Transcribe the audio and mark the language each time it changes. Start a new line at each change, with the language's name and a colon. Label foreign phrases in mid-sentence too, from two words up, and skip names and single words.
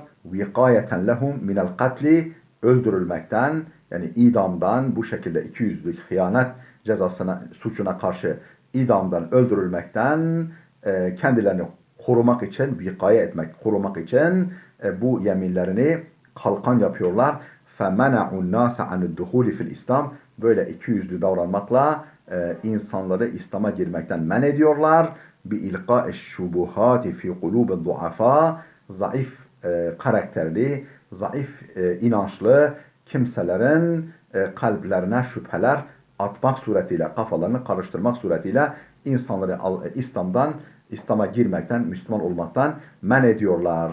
Arabic: وقاية لهم من القتل.
Turkish: Öldürülmekten yani idamdan bu şekilde ikiyüzlülük, hıyanet suçuna karşı idamdan öldürülmekten kendilerini korumak için, vikaye etmek, korumak için bu yeminlerini kalkan yapıyorlar.
Arabic: فَمَنَعُ النَّاسَ عَنُ الدُّخُولِ في الإسلام.
Turkish: Böyle ikiyüzlü davranmakla insanları İslam'a girmekten men ediyorlar.
Arabic: بِاِلْقَاءِ الشُّبُهَاتِ فِي قُلُوبِ الضُّعَفَى.
Turkish: Zayıf karakterli, zayıf inançlı kimselerin kalplerine şüpheler atmak suretiyle, kafalarını karıştırmak suretiyle insanları İslam'a girmekten, Müslüman olmaktan men ediyorlar.